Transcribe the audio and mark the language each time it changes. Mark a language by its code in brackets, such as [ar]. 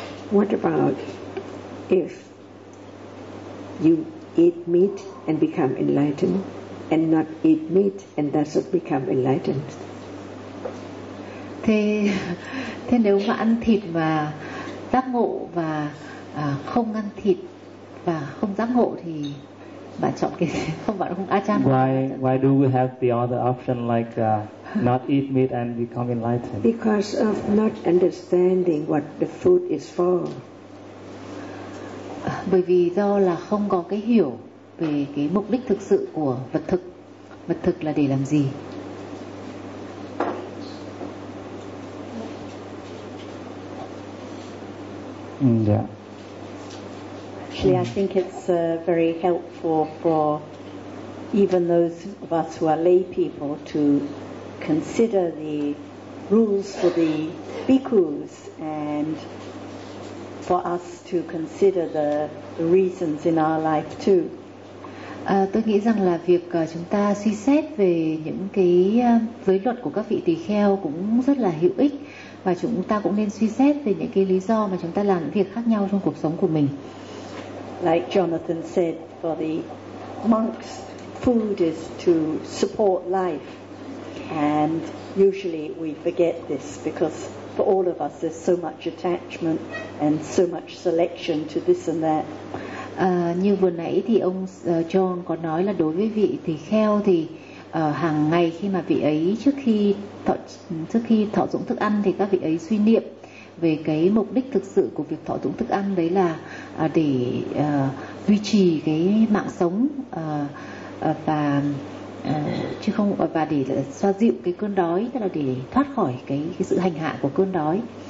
[en] What about if you eat meat and become enlightened, and not eat meat and thus become enlightened? [vi] Thế nếu mà ăn thịt mà giác ngộ và không ăn thịt và không giác ngộ thì bạn chọn cái không, bạn không Achan. [en] Why do we have the other option like not eat meat and become enlightened? Because of not understanding what the food is for. [vi] Bởi vì do là không có cái hiểu về cái mục đích thực sự của vật thực. Vật thực là để làm gì? [en] Yeah. Actually, I think it's very helpful for even those of us who are lay people to consider the rules for the bhikkhus and for us to consider the reasons in our life too. [vi] Tôi nghĩ rằng là việc chúng ta suy xét về những cái giới luật của các vị tỳ kheo cũng rất là hữu ích, và chúng ta cũng nên suy xét về những cái lý do mà chúng ta làm những việc khác nhau trong cuộc sống của mình. [en] Like Jonathan said, for the monks, food is to support life, and usually we forget this because for all of us there's so much attachment and so much selection to this and that. [vi] Như vừa nãy thì ông John có nói là đối với vị tỳ kheo thì hàng ngày khi mà vị ấy trước khi thọ dụng thức ăn thì các vị ấy suy niệm về cái mục đích thực sự của việc thọ dụng thức ăn, đấy là để duy trì cái mạng sống và để xoa dịu cái cơn đói, tức là để thoát khỏi cái sự hành hạ của cơn đói.